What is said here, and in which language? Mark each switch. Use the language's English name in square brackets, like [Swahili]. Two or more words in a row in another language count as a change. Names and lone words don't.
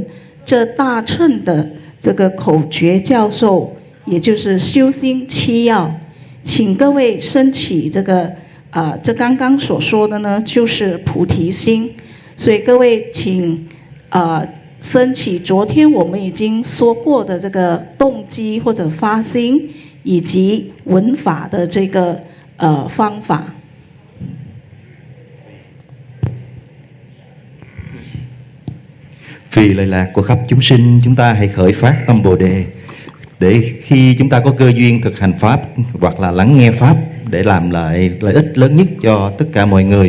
[Chinese] 这大乘的这个口诀教授，也就是修心七要，请各位升起这个这刚刚所说的呢就是菩提心，所以各位请升起昨天我们已经说过的这个动机或者发心，以及闻法的这个方法。 [Vietnamese] Vì lợi lạc của khắp chúng sinh, chúng ta hãy khởi phát tâm Bồ Đề để khi chúng ta có cơ duyên thực hành Pháp hoặc là lắng nghe Pháp để làm lại lợi ích lớn nhất cho tất cả mọi người.